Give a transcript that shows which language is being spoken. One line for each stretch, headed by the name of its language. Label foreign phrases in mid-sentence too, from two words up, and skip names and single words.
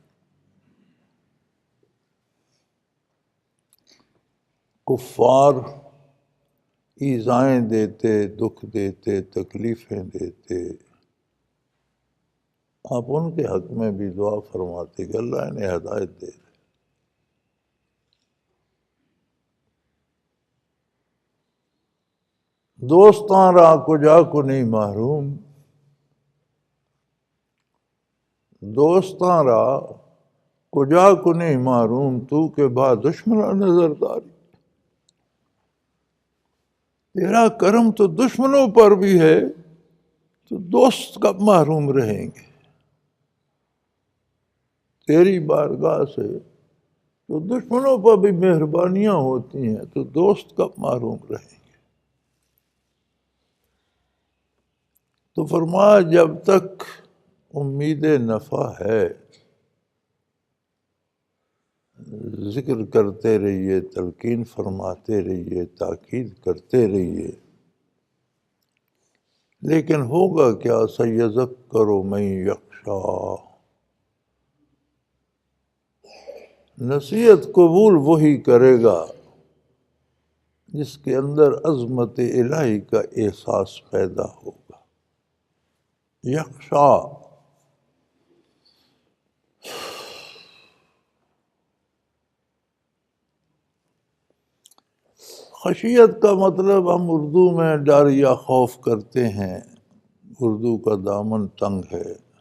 Urdu: کفار ایذائیں دیتے، دکھ دیتے، تکلیفیں دیتے، آپ ان کے حق میں بھی دعا فرماتے کہ اللہ انہیں ہدایت دے۔
Persian: دوستاں را کجا کنی محروم، دوستاں را کجا کنی محروم، تو کہ با دشمناں نظرداری،
Urdu: تیرا کرم تو دشمنوں پر بھی ہے، تو دوست کب محروم رہیں گے؟ تیری بارگاہ سے تو دشمنوں پر بھی مہربانیاں ہوتی ہیں، تو دوست کب محروم رہیں گے؟ تو فرمایا جب تک امید نفع ہے ذکر کرتے رہیے، تلقین فرماتے رہیے، تاکید کرتے رہیے، لیکن ہوگا کیا؟
Arabic: سَيَذَكَّرُ مَن يَخْشَىٰ،
Urdu: نصیحت قبول وہی کرے گا جس کے اندر عظمت الہی کا احساس پیدا ہوگا۔ یخشا، خشیت کا مطلب ہم اردو میں ڈر یا خوف کرتے ہیں، اردو کا دامن تنگ ہے۔